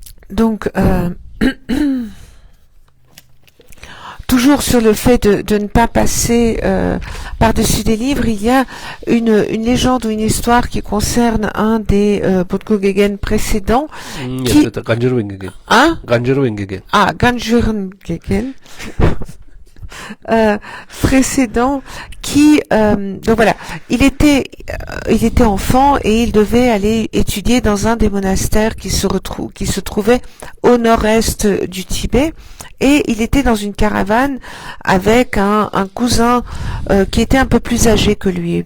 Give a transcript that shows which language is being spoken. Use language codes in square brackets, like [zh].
[fr] Donc, toujours sur le fait de ne pas passer par-dessus des livres, il y a une légende ou une histoire qui concerne un des Bodhgogegen précédents. [ru] Нет, это Ганджарвин Гагин. Hein? Ганджарвин Гагин. Ah, Ганджарвин Гагин. [fr] Précédent qui donc voilà, il était enfant et il devait aller étudier dans un des monastères qui se trouvait au nord-est du Tibet, et il était dans une caravane avec un cousin qui était un peu plus âgé que lui.